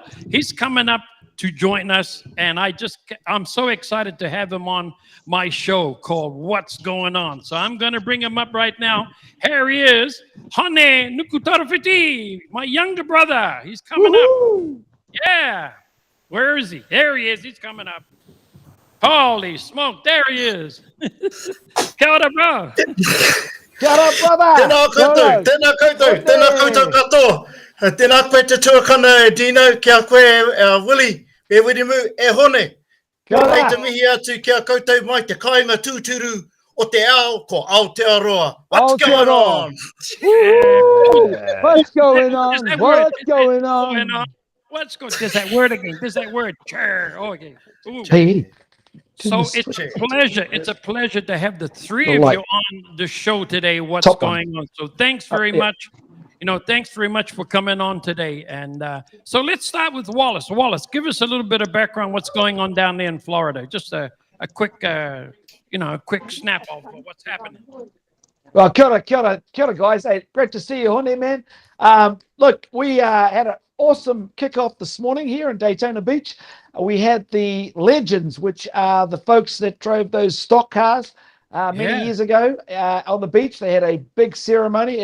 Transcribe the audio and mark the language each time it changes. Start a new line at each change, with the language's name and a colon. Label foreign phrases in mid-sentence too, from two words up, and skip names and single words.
English: He's coming up to join us, and I'm so excited to have him on my show called What's Going On. So I'm going to bring him up right now. Here he is, Honey Nukutarafiti, my younger brother. He's coming up. Yeah. Where is he? There he is. He's coming up. Holy smoke. There he is.
Māori: Kia ora, bro. Kia ora, brother. Tēnā koutou katoa. Tēnā koe te tuakana, Dino, kia koe, Willie, e wirimu, e hone. Kia rei te mihi atu kia koutou mai te kāinga tūturu o te ao ko Aotearoa.
English: What's going on? What's going on? What's going on? Let's go. There's that word again. There's that word. Oh, okay. Ooh. Hey. So it's a pleasure. It's a pleasure to have the three of you on the show today. What's going on? So thanks very much. Thanks very much for coming on today. And so let's start with Wallace. Wallace, give us a little bit of background. What's going on down there in Florida? Just a quick, a quick snap of what's happening. Well,
Māori: kia ora,
English: guys. Hey, great to see you on there, man. Look, we had an awesome kickoff this morning here in Daytona Beach. We had the legends, which are the folks that drove those stock cars. many Yeah. years ago on the beach. They had a big ceremony.